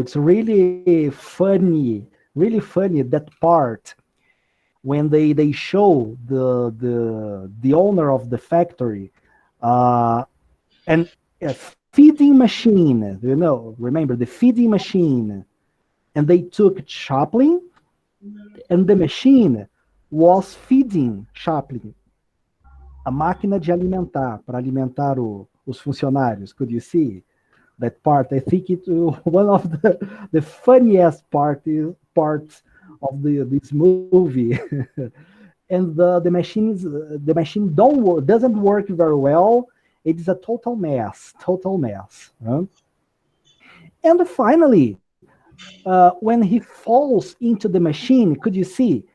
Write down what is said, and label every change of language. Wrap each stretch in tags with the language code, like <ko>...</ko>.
<en>It's really funny that part when they show the owner of the factory and a feeding machine. Remember the feeding machine, and they took Chaplin, and the machine was feeding Chaplin.</en> <pt>A máquina de alimentar, para alimentar os funcionários.</pt> <en>Could you see that part? I think it's one of the funniest parts of this movie. And the machine doesn't work very well. It is a total mess. Huh? And finally, when he falls into the machine, could you see?</en>